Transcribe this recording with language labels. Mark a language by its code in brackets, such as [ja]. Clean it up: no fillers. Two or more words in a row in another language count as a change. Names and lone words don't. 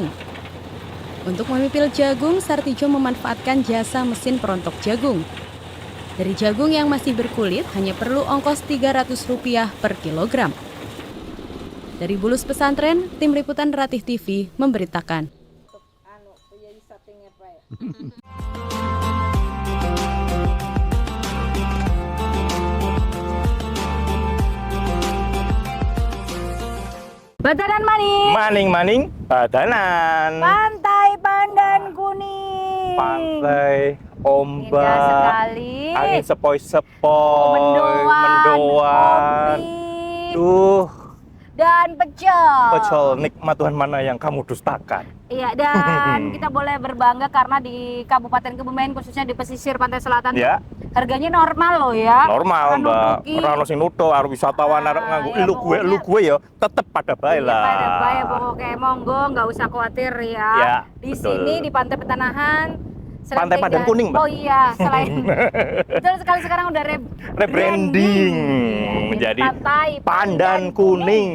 [id] Untuk memipil jagung, Sartijo memanfaatkan jasa mesin perontok jagung. Dari jagung yang masih berkulit, hanya perlu ongkos Rp300 per kilogram. Dari Bulus Pesantren, Tim Liputan Ratih TV memberitakan. [jv] Badanan maning. Maning, badanan. [id] Pantai Pandan Kuning. Pantai, ombak, indah sekali. angin sepoi-sepoi, mendoan. Dan pecel. Nikmat Tuhan mana yang kamu dustakan. Iya, dan kita boleh berbangga karena di Kabupaten Kebumen, khususnya di pesisir pantai selatan, ya. Harganya normal loh ya. [jv] Normal Mbak, orang sing nuto, arep wisatawan arep nganggo [id] lu gue [jv] ya tetep pada bae lah. Pada bae [id] pokoknya, monggo nggak usah khawatir ya. Ya di betul. sini di Pantai Petanahan. Pantai Pandan Kuning, Mbak. Oh iya, selain betul sekali sekarang udah rebranding menjadi Pantai Pandan Kuning.